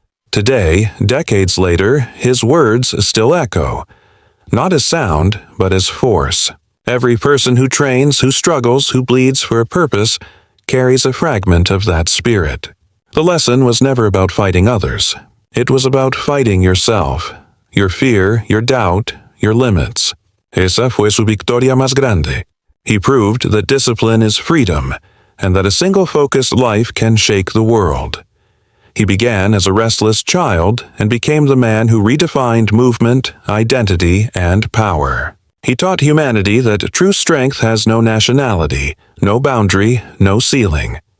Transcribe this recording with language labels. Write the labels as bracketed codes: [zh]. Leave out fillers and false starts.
[en] Today, decades later, his words still echo, not as sound, but as force. Every person who trains, who struggles, who bleeds for a purpose, carries a fragment of that spirit. The lesson was never about fighting others. It was about fighting yourself, your fear, your doubt, your limits. [es] Esa fue su victoria más grande. [en] He proved that discipline is freedom, and that a single-focused life can shake the world. He began as a restless child and became the man who redefined movement, identity, and power. He taught humanity that true strength has no nationality, no boundary, no ceiling.